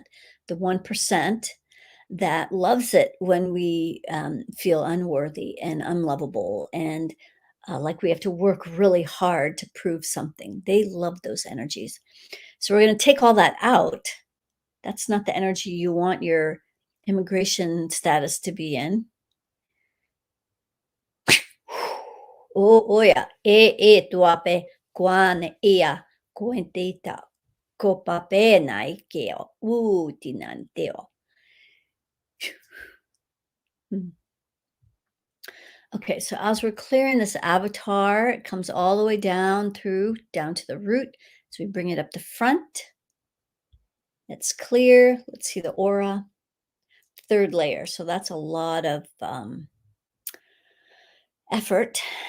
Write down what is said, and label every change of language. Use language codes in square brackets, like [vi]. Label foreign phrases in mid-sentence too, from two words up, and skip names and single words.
[en] The 1% that loves it when we feel unworthy and unlovable and like we have to work really hard to prove something. They love those energies. So we're going to take all that out. That's not the energy you want your immigration status to be in. O oia, tuape, kwane ia, kuenteita, kopape naikeo, utinanteo. Okay, so as we're clearing this avatar, it comes all the way down to the root. So we bring it up the front. It's clear. Let's see the aura. Third layer. So that's a lot of effort.